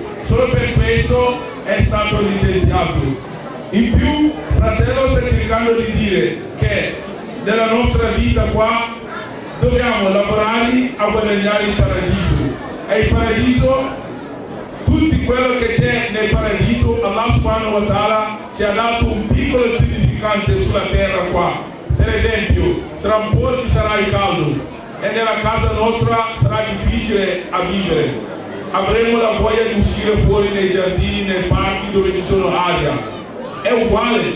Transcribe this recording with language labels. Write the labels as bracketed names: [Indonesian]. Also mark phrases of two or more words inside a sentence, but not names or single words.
[Italian] Solo per questo è stato licenziato. In più, fratello, sta cercando di dire che nella nostra vita qua dobbiamo lavorare a guadagnare il paradiso. E il paradiso, tutto quello che c'è nel paradiso, Allah [Arabic] سبحانه وتعالى [Italian] ci ha dato un piccolo significante sulla terra qua. Per esempio, tra un po' ci sarà il caldo e nella casa nostra sarà difficile a vivere. Avremo la voglia di uscire fuori nei giardini, nei parchi dove ci sono aria. È uguale.